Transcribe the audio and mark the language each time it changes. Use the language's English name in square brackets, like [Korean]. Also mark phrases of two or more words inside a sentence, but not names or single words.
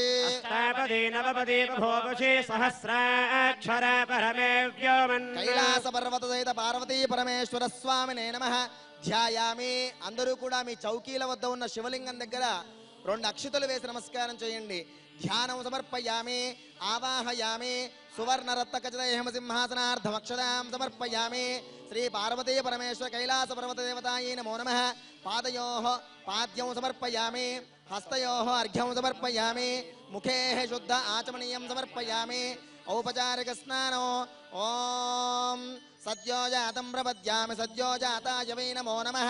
[Sanskrit] అష్టాపది నవపది బభూవషి సహస్రాక్షర పరమే వ్యోమన్. కైలాస పర్వత సహిత పార్వతీ పరమేశ్వర స్వామినే నమః. ధ్యాయామి. [Telugu] అందరూ కూడా మీ చౌకీల వద్ద ఉన్న శివలింగం దగ్గర 2 అక్షితలు వేసి నమస్కారం చేయండి. [Sanskrit] ధ్యానం సమర్పయామి. ఆవాహయామి. सुवर्णरत्नकचितहेमसिंहासनार्धमक्षदां समर्पयामि श्री पार्वती परमेश्वर कैलास पर्वत देवतायै नमो नमः पादयोः पाद्यं समर्पयामि हस्तयोः अर्घ्यं समर्पयामि मुखे शुद्ध आचमनीयं समर्पयामि औपचारिक स्नानो ओम सद्यो जातं प्रपद्यामि सद्यो जाताय वै नमो नमः